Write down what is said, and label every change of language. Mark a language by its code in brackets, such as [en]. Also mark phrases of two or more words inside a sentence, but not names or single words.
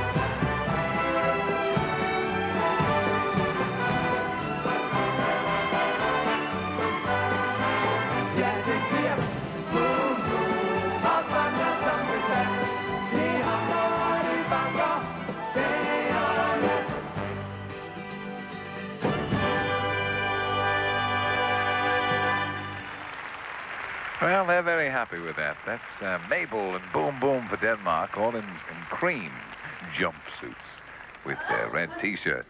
[da] Ja, det siger boom, boom, og banker som besat. Det hamrer og det banker dag og nat. [en] Well, they're very happy with that. That's Mabel and Boom Boom for Denmark, all in cream jumpsuits with red T-shirts.